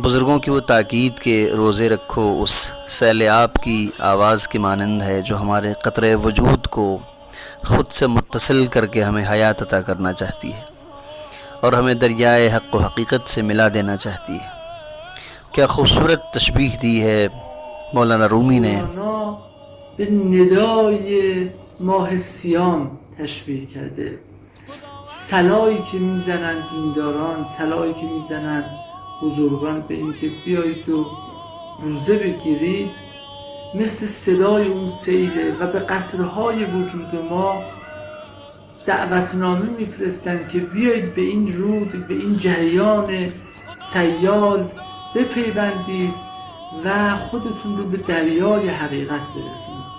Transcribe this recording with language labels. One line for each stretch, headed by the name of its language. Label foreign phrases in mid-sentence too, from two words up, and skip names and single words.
Urdu: بزرگوں کی وہ تاکید کہ روزے رکھو اس سیل آب کی آواز کے مانند ہے جو ہمارے قطرے وجود کو خود سے متصل کر کے ہمیں حیات عطا کرنا چاہتی ہے اور ہمیں دریائے حق و حقیقت سے ملا دینا چاہتی ہے۔ کیا خوبصورت تشبیہ دی ہے مولانا رومی نے۔
Persian: به ندای ماه سیام تشبیه کرده. صلایی که میزنن دینداران، صلایی که میزنن بزرگان به اینکه بیایید و روزه بگیرید، مثل صدای اون سیله و به قطرهای وجود ما دعوتنامه میفرستند که بیایید به این رود، به این جریان سیال بپیوندید و خودتون رو به دریای حقیقت برسونید.